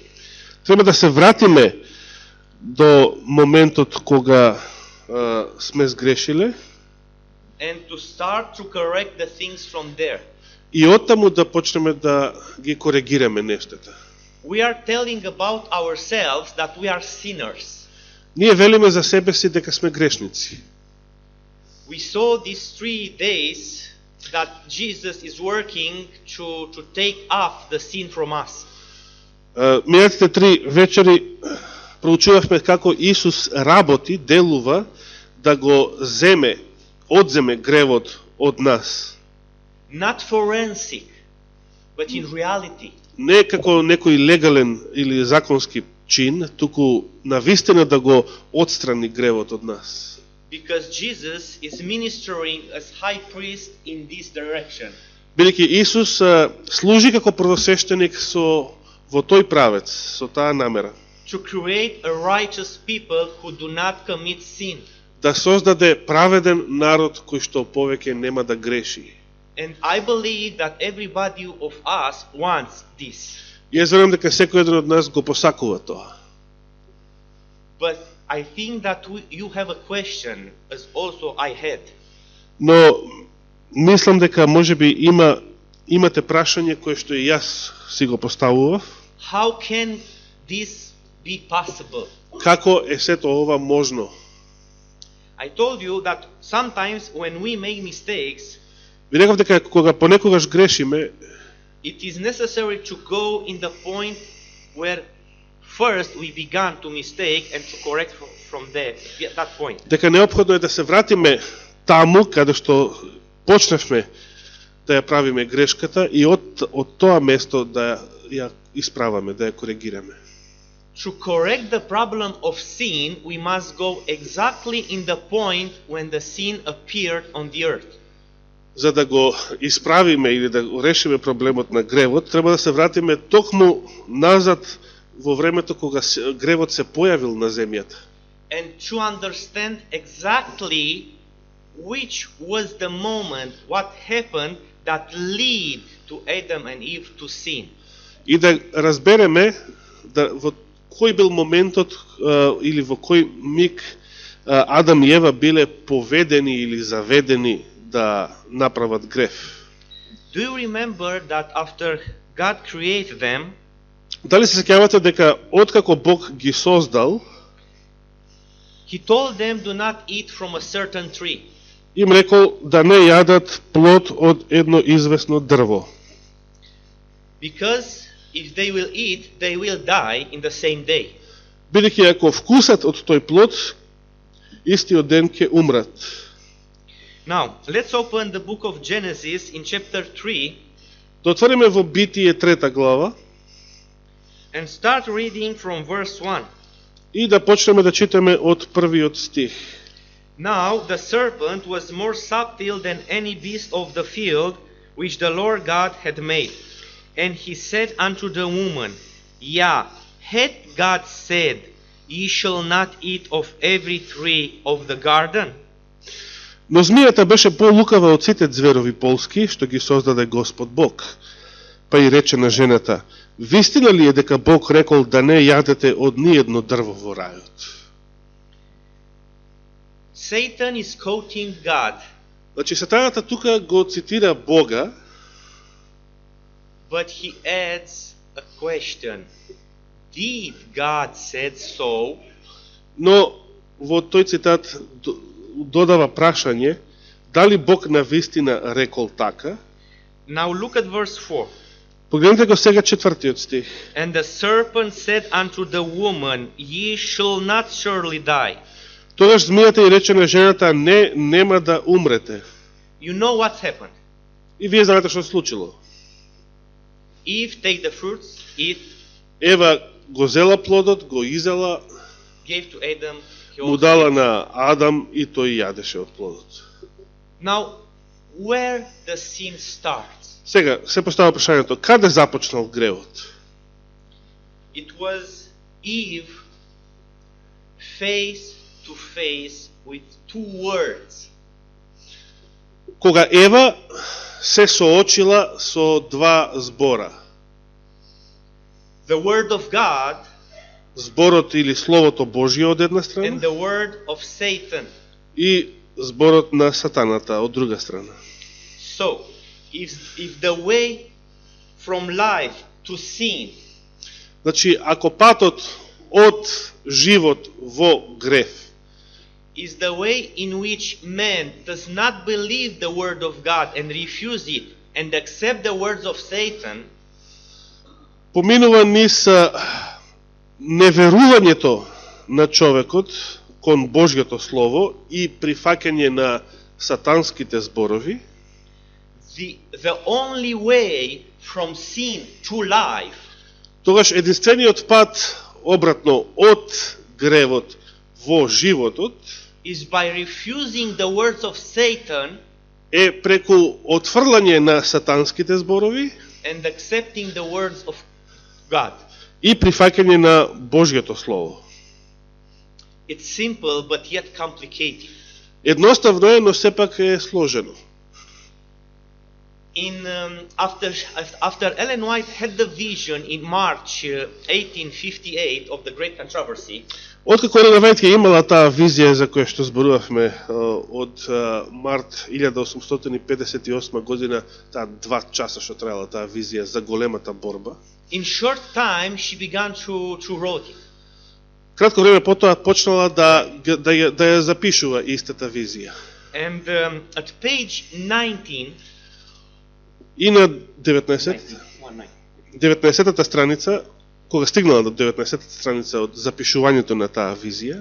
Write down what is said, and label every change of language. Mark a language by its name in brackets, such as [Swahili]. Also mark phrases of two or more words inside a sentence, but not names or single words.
[Macedonian] треба да се вратиме до моментот кога сме сгрешиле [English] And to start to correct the things from there. [Macedonian] и оттаму да почнеме да ги коригираме нештата. [English] We are telling about ourselves that we are sinners. [Macedonian] Ние велиме за себе си дека сме грешници. [English] We saw these 3 days that Jesus is working to take off the sin from us. [Macedonian] Минатите 3 вечери проучувавме како Исус работи, делува да го одземе гревот од нас. [English] Not forensic, but in reality. [Macedonian] Не како некој легален или законски чин, туку навистина да го отстрани гревот од нас. [English] because Jesus is ministering as high priest in this direction. [Macedonian] Бидејќи Исус служи како првосвештеник во тој правец, со таа намера. [English] To create a righteous people who do not commit sin. [Macedonian] Да создаде праведен народ кој што повеќе нема да греши. [English] And I believe that everybody of us wants this. [Macedonian] Јас верувам дека секој еден од нас го посакува тоа. [English] But I think that you have a question, as also I had. [Macedonian] Но мислам дека можеби имате прашање кое што и јас си го поставував. [English] How can this be possible? [Macedonian] Како е сето ова можно? [English] I told you that sometimes when we make mistakes, [Macedonian] Ви реков дека кога понекогаш грешиме, [English] it is necessary to go in the point where first we began to mistake and to correct from there, that point. [Macedonian] дека неопходно е да се вратиме таму каде што почнавме да ја правиме грешката и од тоа место да ја исправаме, да ја коригираме. [English] To correct the problem of sin, we must go exactly in the point when the sin appeared on the earth. [Macedonian] За да го исправиме или да го решиме проблемот на гревот, треба да се вратиме токму назад во времето кога гревот се појавил на земјата. [English] And to understand exactly which was the moment, what happened that led to Adam and Eve to sin. [Macedonian] И да разбереме да во кој бил моментот или во кој миг Адам и Ева биле поведени или заведени да направат грев. [English] Do you remember that after God created them, [Macedonian] Дали се сеќавате дека откако Бог ги создал, [English] He told them do not eat from a certain tree. [Macedonian] им рекол да не јадат плод од едно известно дрво. [English] Because if they will eat, they will die in the same day. [Macedonian] Бидејќи ако вкусат од тој плод, истиот ден ќе умрат. [English] Now, let's open the book of Genesis in chapter 3 [Macedonian] Да отвориме во Битие 3 глава [English] and start reading from verse 1. [Macedonian] и да почнеме да читаме од првиот стих. [English] Now the serpent was more subtle than any beast of the field which the Lord God had made. And he said unto the woman, Yeah, had God said, Ye shall not eat of every tree of the garden? [Macedonian] Но змијата беше полукава од сите зверови полски, што ги создаде Господ Бог. Па и рече на жената, вистина ли е дека Бог рекол да не јадете од ниедно дрво во рајот? [English] Satan is quoting God, [Macedonian] Значи, сатаната тука го цитира Бога, [English] but he adds a question. Did God said so? [Macedonian] но во тој цитат додава прашање, дали Бог навистина рекол така? [English] Now look at verse 4. [Macedonian] Погледнете го сега 4 стих. [English] And the serpent said unto the woman, Ye shall not surely die. [Macedonian] Тогаш змијата и рече на жената, не, нема да умрете. [English] You know what happened. [Macedonian] И вие знаете што се случило. [English] Eve take the fruits, eat, [Macedonian] Ева го зела плодот, го изела, [English] gave to Adam. He [Macedonian] му [English] also [Macedonian] дала [English] ate. [Macedonian] на Адам и тој јадеше од плодот. [English] Now, where the sin starts? [Macedonian] Сега, се постава прашањето, каде започнал гревот? [English] It was Eve face to face with two words. [Macedonian] Кога Ева се соочила со два збора. [English] The word of God [Macedonian] Зборот или Словото Божие од една [English] and [Macedonian] страна [English] the word of Satan. [Macedonian] и зборот на сатаната од друга страна. [English] So, if the way from life to sin [Macedonian] Значи, ако патот од живот во грев [English] is the way in which man does not believe the word of God and refuse it and accept the words of Satan, [Macedonian] поминува низ неверувањето на човекот кон Божјото Слово и прифаќање на сатанските зборови, [English] the only way from sin to life [Macedonian] тогаш единствениот пат обратно од гревот во животот [English] is by refusing the words of Satan [Macedonian] е преку отфрлање на сатанските зборови [English] and accepting the words of God. [Macedonian] и прифаќање на Божјото слово. [English] It's simple but yet complicated. [Macedonian] Едноставно е, но сепак е сложено. [English] After Ellen White had the vision in March 1858 of the Great Controversy, [Macedonian] Откако Елена Вајт ја имала таа визија за која што зборувавме од март 1858 година, таа 2 часа што траела таа визија за големата борба, [English] in short time she began to write it. [Macedonian] кратко време потоа почнала да ја запишува истата визија. [English] And at page 19 [Macedonian] И на 19-та страница, кога стигнала до 19-та страница од запишувањето на таа визија,